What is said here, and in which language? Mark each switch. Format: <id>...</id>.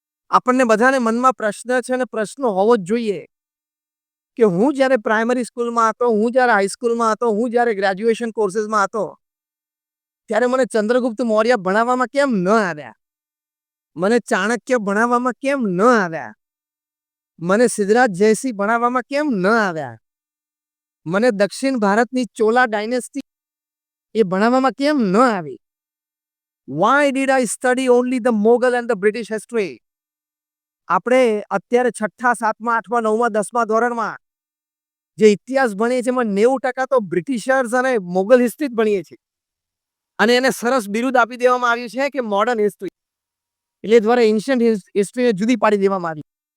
<gu>આપણને બધાને મનમાં પ્રશ્ન છે અને પ્રશ્ન હોવો જ જોઈએ કે હું જ્યારે પ્રાઇમરી સ્કૂલમાં હતો, હું જ્યારે હાઈસ્કૂલમાં હતો, હું જ્યારે ગ્રેજ્યુએશન કોર્सेसમાં હતો ત્યારે મને ચંદ્રગુપ્ત મૌર્ય ભણાવવામાં કેમ ન આવ્યા? મને ચાણક્ય ભણાવવામાં કેમ ન આવ્યા? મને સિદ્ધરાજ જયસિંહ ભણાવવામાં કેમ ન આવ્યા? મને દક્ષિણ ભારતની ચોલા ડાયનેસ્ટી એ ભણાવવામાં કેમ ન આવી?</gu> <en>Why did I study only the Mughal and the British history?</en> <gu>આપણે અત્યારે 6ઠા, 7મા, 8મા, 9મા, 10મા ધોરણમાં જે ઇતિહાસ ભણીએ છીએ એમાં 90% તો બ્રિટિશર્સ અને મોગલ હિસ્ટ્રી જ ભણીએ છીએ. અને એને સરસ બિરુદ આપી દેવામાં આવ્યું છે કે મોડર્ન હિસ્ટ્રી. એટલે દ્વારા એન્શિયન્ટ હિસ્ટ્રીને જુદી પાડી દેવામાં આવી.</gu>